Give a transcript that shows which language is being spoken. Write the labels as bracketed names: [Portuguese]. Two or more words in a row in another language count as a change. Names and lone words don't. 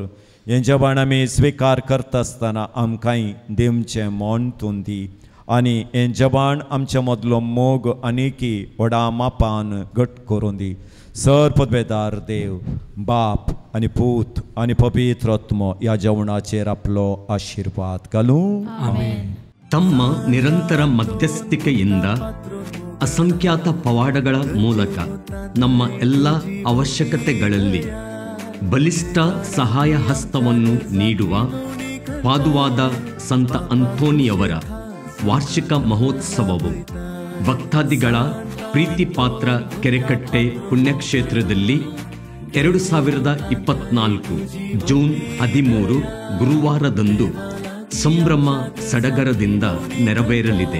[Konkani] हें जेवण आमी स्विकार करता आसतना आमकांय दिवचें मोन तूं दी. आनी हें जेवण आमच्या मदलो मोग आनिकी व्हडा मापान घट करून दी. सर पदवेदार देव बाप आनी पूत आनी पवित्र आत्मो ह्या जेवणाचेर आपलो आशिर्वाद घालूं. [Kannada] ತಮ್ಮ ನಿರಂತರ ಮಧ್ಯಸ್ಥಿಕೆಯಿಂದ ಅಸಂಖ್ಯಾತ ಪವಾಡಗಳ ಮೂಲಕ ನಮ್ಮ ಎಲ್ಲ ಅವಶ್ಯಕತೆಗಳಲ್ಲಿ ಬಲಿಷ್ಠ ಸಹಾಯ ಹಸ್ತವನ್ನು ನೀಡುವ ಪಾದುವಾದ ಸಂತ ಅಂತೋನಿಯವರ ವಾರ್ಷಿಕ ಮಹೋತ್ಸವವು ಭಕ್ತಾದಿಗಳ ಪ್ರೀತಿ ಪಾತ್ರ ಕೆರೆಕಟ್ಟೆ ಪುಣ್ಯಕ್ಷೇತ್ರದಲ್ಲಿ 2024 ಜೂನ್ 13 ಗುರುವಾರದಂದು ಸಂಭ್ರಮ ಸಡಗರದಿಂದ ನೆರವೇರಲಿದೆ.